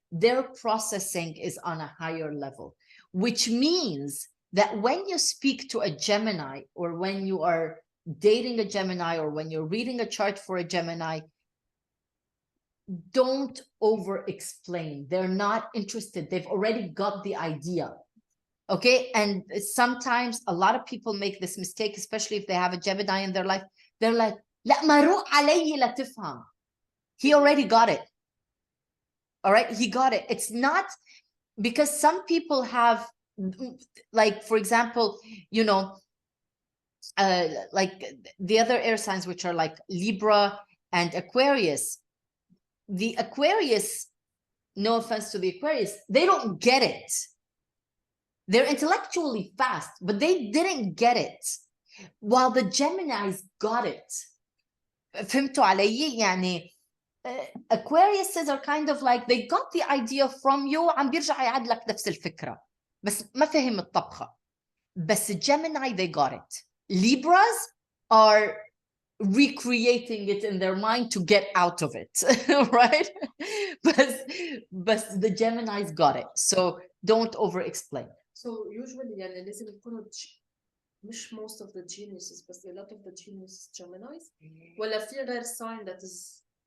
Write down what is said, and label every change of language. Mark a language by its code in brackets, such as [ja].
[en] Their processing is on a higher level, which means that when you speak to a Gemini, or when you are dating a Gemini, or when you're reading a chart for a Gemini, don't over explain. They're not interested. They've already got the idea. Okay. And sometimes a lot of people make this mistake, especially if they have a Gemini in their life. [ar] They're like, لا ما روح علي لا تفهم. [en] He already got it. All right. He got it. It's not, because some people have, like, for example, you know, like the other air signs, which are like Libra and Aquarius. The Aquarius, no offense to the Aquarius, they don't get it. They're intellectually fast, but they didn't get it, while the Geminis got it. [ar] فهمتوا علي؟ يعني [en] Aquariuses are kind of like, they got the idea from you, [ar] عم بيرجع يعد لك نفس الفكرة بس ما فهم الطبخة. بس [en] Gemini, they got it. Libras are recreating it in their mind to get out of it, right? but the Geminis got it. So don't over explain. So usually [ar] يعني لازم يكونوا مش [en] most of the geniuses [ar] بس [en] a lot of the genius Geminis [ar] ولا في غير [en] sign that is